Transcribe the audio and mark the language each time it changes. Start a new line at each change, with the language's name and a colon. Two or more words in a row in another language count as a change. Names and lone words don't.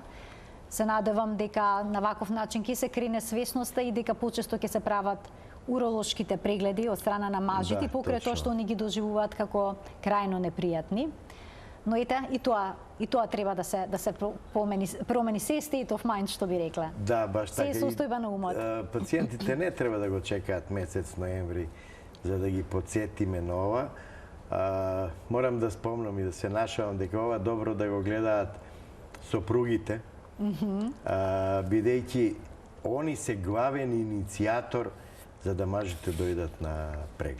Macedonian: Се надевам дека на ваков начин ќе се крене свесноста и дека почесто ќе се прават уролошките прегледи од страна на мажите покрај тоа што они ги доживуваат како крајно непријатни. Но ете, и тоа треба да се промени се
English: state of mind,
Macedonian: што би рекле. Да, баш така. Се состојба на умот. Пациентите не треба да го чекаат месец ноември за да ги подсетиме на ова. Морам да спомнам и да се нашавам дека ова добро да го гледаат сопругите, бидејќи они се главен иницијатор за да мажите дојдат на преглед.